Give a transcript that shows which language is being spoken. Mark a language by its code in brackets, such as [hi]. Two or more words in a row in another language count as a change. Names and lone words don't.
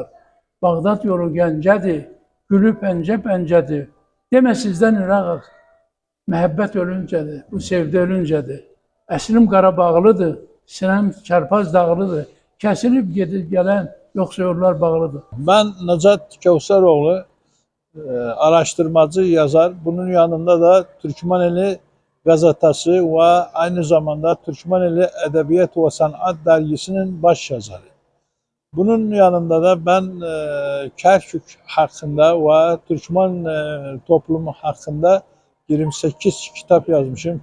[az] Bağdat yolu gəncədir, gülü pəncə-pəncədir. Demə sizdən Irak, məhəbbət ölüncədir, bu sevdə ölüncədir. Əslim Qarabağlıdır, sinəm Çarpaz dağlıdır. Kəsilib gedib gələn yoxsa yollar bağlıdır. [tr] Ben Necat Kevseroğlu, araştırmacı yazar. Bunun yanında da Türkmeneli gazetesi ve aynı zamanda Türkmeneli Edebiyat ve Sanat dergisinin baş yazarı. Bunun yanında da ben Kerkük hakkında ve Türkmen toplumu hakkında 28 kitap yazmışım.